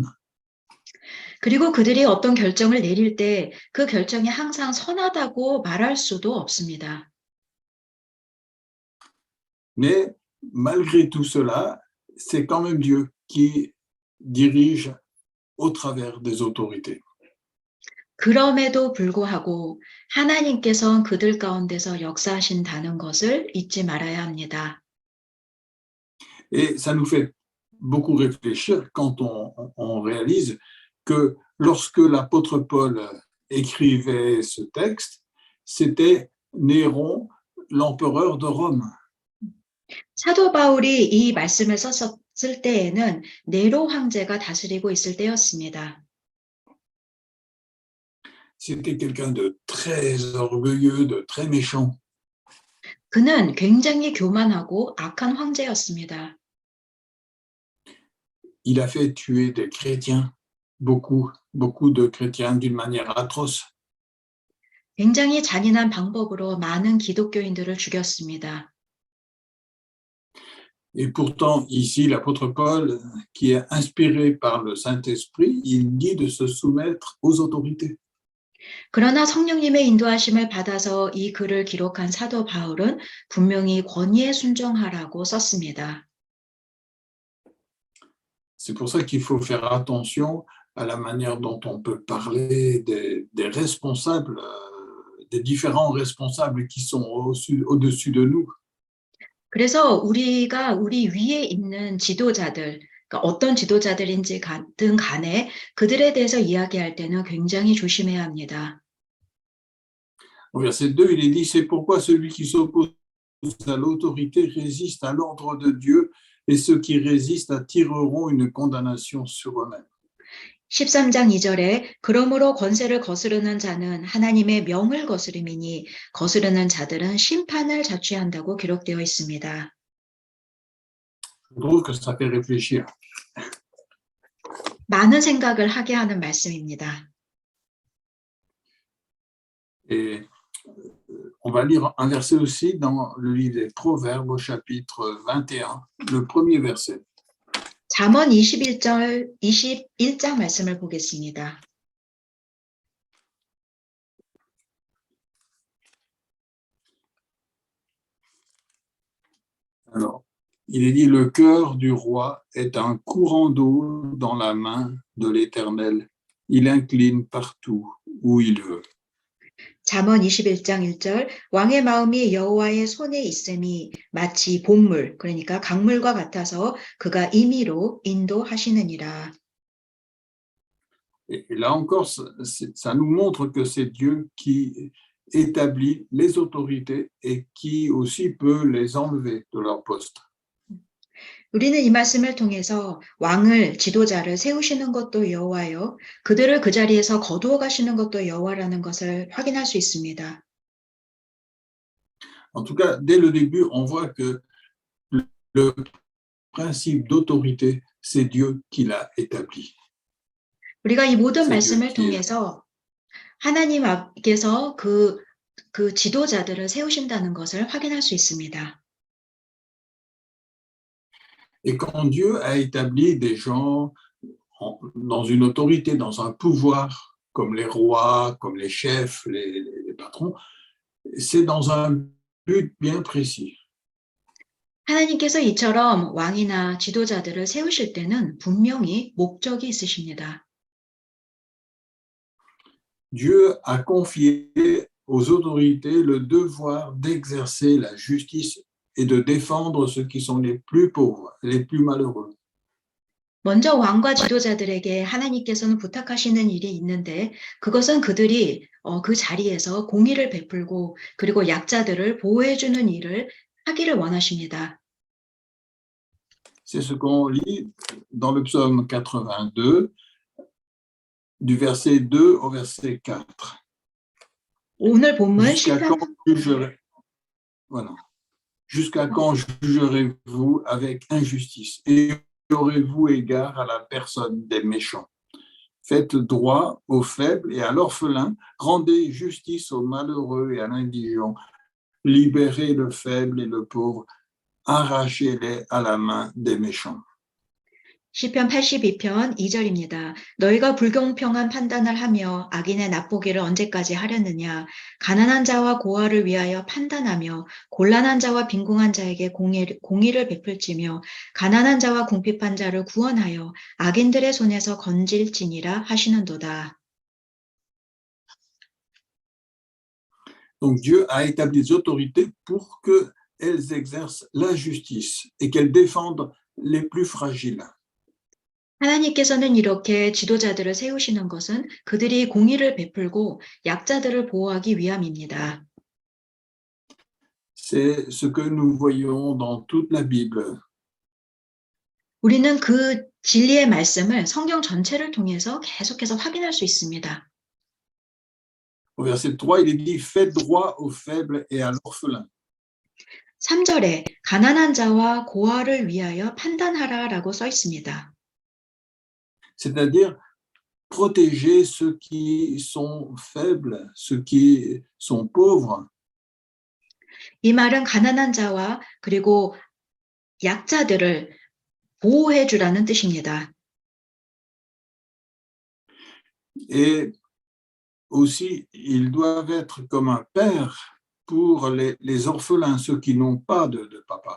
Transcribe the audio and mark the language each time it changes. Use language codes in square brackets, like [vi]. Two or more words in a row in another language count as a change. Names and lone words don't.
[ko] 그리고 그들이 어떤 결정을 내릴 때 그 결정이 항상 선하다고 말할 수도 없습니다. [fr] Mais malgré tout cela, c'est quand même Dieu qui dirige au travers des autorités. [ko] 그럼에도 불구하고 하나님께서 그들 가운데서 역사하신다는 것을 잊지 말아야 합니다. [fr] Et ça nous fait beaucoup réfléchir quand on réalise que lorsque l'apôtre Paul écrivait ce texte, c'était Néron, l'empereur de Rome. [ko] 사도 바울이 이 말씀을 썼을 때에는 네로 황제가 다스리고 있을 때였습니다. [fr] C'était quelqu'un de très orgueilleux, de très méchant. [ko] 그는 굉장히 교만하고 악한 황제였습니다. [fr] il a fait tuer des chrétiens, beaucoup de chrétiens d'une manière atroce. [ko] 굉장히 잔인한 방법으로 많은 기독교인들을 죽였습니다. [fr] Et pourtant, ici, l'apôtre Paul, qui est inspiré par le Saint-Esprit, il dit de se soumettre aux autorités. [ko] 그러나 성령님의 인도하심을 받아서 이 글을 기록한 사도 바울은 분명히 권위에 순종하라고 썼습니다. [fr] C'est pour ça qu'il faut faire attention à la manière dont on peut parler des responsables, des différents responsables qui sont au-dessus de nous. [ko] 그래서 우리가 우리 위에 있는 지도자들, 그러니까 어떤 지도자들인지 든 간에 그들에 대해서 이야기할 때는 굉장히 조심해야 합니다. [fr] Au verset 2, il est dit, c'est pourquoi celui qui s'oppose à l'autorité résiste à l'ordre de Dieu, et ceux qui résistent attireront une condamnation sur eux-mêmes. [ko] 13장 2절에 그러므로 권세를 거스르는 자는 하나님의 명을 거스름이니 거스르는 자들은 심판을 자취한다고 기록되어 있습니다. [fr] Je trouve que ça fait réfléchir. [ko] 많은 생각을 하게 하는 말씀입니다. [fr] Et on va lire un verset aussi dans le livre des Proverbes au chapitre 21, le premier verset. [ko] 잠언 21장 말씀을 보겠습니다. [fr] Alors, il est dit, le cœur du roi est un courant d'eau dans la main de l'Éternel. Il incline partout où il veut. [ko] 잠언 21장 1절 왕의 마음이 여호와의 손에 있음이 마치 복물, 그러니까 강물과 같아서 그가 임의로 인도하시느니라. [fr] Et là encore, ça nous montre que c'est Dieu qui établit les autorités et qui aussi peut les enlever de leur poste. [ko] 우리는 이 말씀을 통해서 왕을, 지도자를 세우시는 것도 여호와요, 그들을 그 자리에서 거두어 가시는 것도 여호와라는 것을 확인할 수 있습니다. [fr] En tout cas, dès le début, on voit que le principe d'autorité, c'est Dieu qui l'a établi. [ko] 우리가 이 모든 [fr] C'est Dieu [ko] 말씀을 [fr] qui est là. [ko] 통해서 하나님 앞에서 그 지도자들을 세우신다는 것을 확인할 수 있습니다. [fr] Et quand Dieu a établi des gens dans une autorité, dans un pouvoir, comme les rois, comme les chefs, les patrons, c'est dans un but bien précis. [ko] 하나님께서 이처럼 왕이나 지도자들을 세우실 때는 분명히 목적이 있으십니다. [fr] Dieu a confié aux autorités le devoir d'exercer la justice et de défendre ceux qui sont les plus pauvres, les plus malheureux. [ko] 먼저 왕과 지도자들에게 하나님께서는 부탁하시는 일이 있는데 그것은 그들이 그 자리에서 공의를 베풀고 그리고 약자들을 보호해주는 일을 하기를 원하십니다. [fr] C'est ce qu'on lit dans le psaume 82, du verset 2 au verset 4. [ko] 오늘 본문 [fr] Jusqu'à [ko] 시편 [fr] quand voilà. Jusqu'à quand jugerez-vous avec injustice et aurez-vous égard à la personne des méchants? Faites droit aux faibles et à l'orphelin, rendez justice aux malheureux et à l'indigent, libérez le faible et le pauvre, arrachez-les à la main des méchants. [ko] 시편 82편 2절입니다. 너희가 불공평한 판단을 하며 악인의 납보기를 언제까지 하려느냐. 가난한 자와 고아를 위하여 판단하며 곤란한 자와 빈궁한 자에게 공의를 베풀지며 가난한 자와 궁핍한 자를 구원하여 악인들의 손에서 건질지니라 하시는도다. [fr] Donc Dieu a établi des autorités pour qu'elles exercent la justice et qu'elles défendent les plus fragiles. [ko] 하나님께서는 이렇게 지도자들을 세우시는 것은 그들이 공의를 베풀고 약자들을 보호하기 위함입니다. [fr] C'est ce que nous voyons dans toute la Bible. [ko] 우리는 그 진리의 말씀을 성경 전체를 통해서 계속해서 확인할 수 있습니다. [fr] Au verset 3, il est dit « Faites droit aux faibles et à l'orphelin ». [ko] 3절에 가난한 자와 고아를 위하여 판단하라라고 써 있습니다. [fr] c'est-à-dire protéger ceux qui sont faibles, ceux qui sont pauvres. [ko] 이 말은 가난한 자와 그리고 약자들을 보호해 주라는 뜻입니다. [fr] Et aussi, ils doivent être comme un père pour les orphelins, ceux qui n'ont pas de papa.